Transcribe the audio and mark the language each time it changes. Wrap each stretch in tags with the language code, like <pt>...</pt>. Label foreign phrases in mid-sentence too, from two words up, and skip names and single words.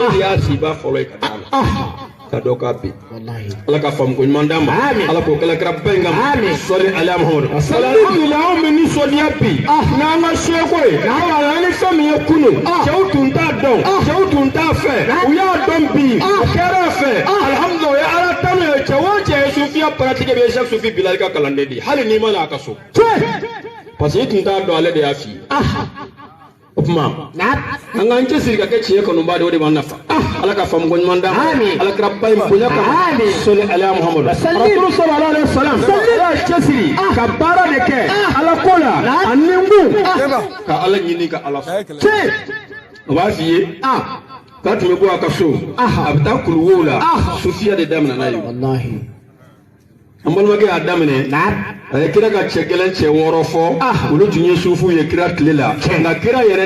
<bm>de y'a si ba fɔlɔ ye ka d'a la ka dɔ k'a bi wallahi Ala ka faamu ko ɲuman d'a ma Ala k'o kɛla kira bɛɛ kan sɔli ala Muhamadu alhamdulillah anw bɛ nisɔndiya bi n'an ka seko ye ala ni fɛn min ye kunun cɛw tun t'a dɔn cɛw tun t'a fɛ u y'a dɔn bi o kɛra fɛ alhamdulillah o ye Ala tanu ye cɛ o cɛ ye sufiya pratique bɛ Cheikh Sufi Bilali ka kalanden de hali n'i ma na a ka so parce que i tun t'a dɔn ale de y'a f'i ye o tuma an k'an cɛsiri ka kɛ tiɲɛ kanuba de o de b'an nafa Ala ka faamu ko ɲuman d'a ma Ala kira ba in bonya kama sɔli ala Muhamadu Rasulu</bm> <ar>صلى الله عليه وسلم</ar> <bm>ala cɛsiri ka baara de kɛ Ala ko la a nikun ka Ala ɲini ka Ala fɛ o b'a f'i ye k'a tun bɛ bɔ a ka so a bɛ taa kuluwow la sufiya de daminɛ n'a ye wallahi an balimakɛ y'a daminɛ a ye kira ka cɛ gɛlɛn cɛ 6 fɔ olu tun ye sufiw ye kira tile la nka kira yɛrɛ</bm>